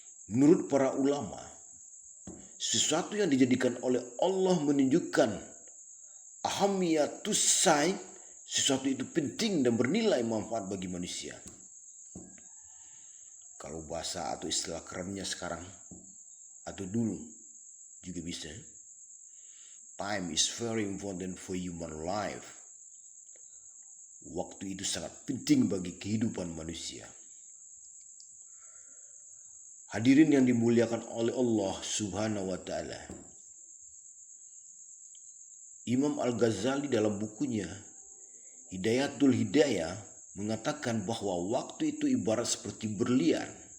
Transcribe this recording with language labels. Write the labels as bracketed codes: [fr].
[id] Menurut para ulama, sesuatu yang dijadikan oleh Allah menunjukkan ahamiyatus sai, sesuatu itu penting dan bernilai manfaat bagi manusia. Kalau bahasa atau istilah kerennya sekarang atau dulu juga bisa. [en] Time is very important for human life. [id] Waktu itu sangat penting bagi kehidupan manusia. Hadirin yang dimuliakan oleh Allah Subhanahu wa ta'ala. Imam Al-Ghazali dalam bukunya Hidayatul Hidayah mengatakan bahwa waktu itu ibarat seperti berlian.